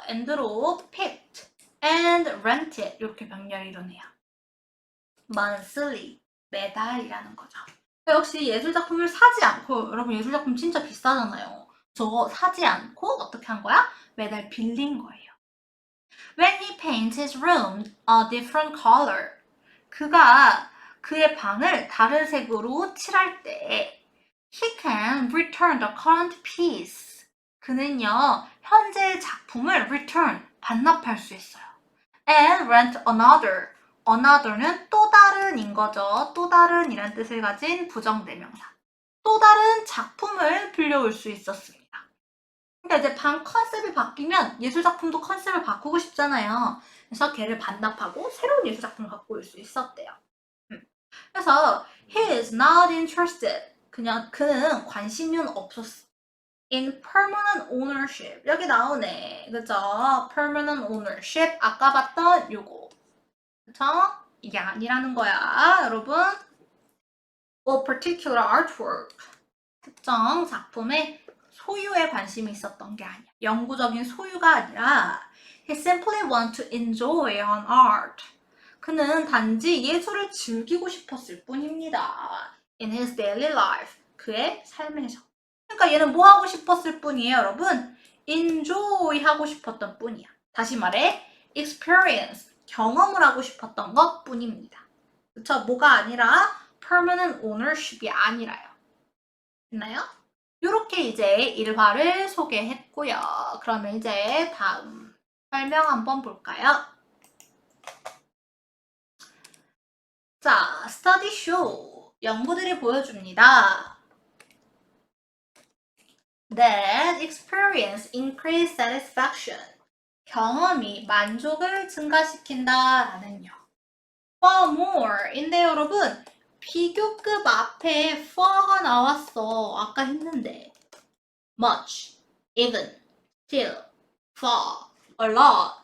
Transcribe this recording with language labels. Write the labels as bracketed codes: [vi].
[ko] and로 picked and rented 이렇게 병렬이 이러네요. monthly, 매달이라는 거죠. 역시 예술작품을 사지 않고, 여러분 예술작품 진짜 비싸잖아요. 저거 사지 않고 어떻게 한 거야? 매달 빌린 거예요. [en] When he paints his room a different color. [ko] 그가 그의 방을 다른 색으로 칠할 때 [en] he can return the current piece. [ko] 그는요, 현재의 작품을 return, 반납할 수 있어요. [en] and rent another. another는 [ko] 또 다른인 거죠. 또 다른이란 뜻을 가진 부정대명사. 또 다른 작품을 빌려올 수 있었습니다. 그러니까 이제 방 컨셉이 바뀌면 예술작품도 컨셉을 바꾸고 싶잖아요. 그래서 걔를 반납하고 새로운 예술작품을 갖고 올 수 있었대요. 그래서 [en] he is not interested. [ko] 그는 관심은 없었어. [en] in permanent ownership. [ko] 여기 나오네. 그죠? permanent ownership. 아까 봤던 요거. 그쵸? 이게 아니라는 거야, 여러분. [en] A particular artwork. [ko] 특정 작품의 소유에 관심이 있었던 게 아니야. 영구적인 소유가 아니라 [en] he simply want to enjoy on art. [ko] 그는 단지 예술을 즐기고 싶었을 뿐입니다. [en] In his daily life. [ko] 그의 삶에서. 그러니까 얘는 뭐 하고 싶었을 뿐이에요, 여러분? enjoy 하고 싶었던 뿐이야. 다시 말해, experience, 경험을 하고 싶었던 것 뿐입니다. 그쵸? 뭐가 아니라 permanent ownership이 아니라요. 됐나요? 이렇게 이제 일화를 소개했고요. 그러면 이제 다음 설명 한번 볼까요? 자, study show. 연구들이 보여줍니다. [en] That experience increase satisfaction. [ko] 경험이 만족을 증가시킨다라는요. [en] For more. [ko] 인데 여러분, 비교급 앞에 for가 나왔어. 아까 했는데. much, even, still, far, a lot.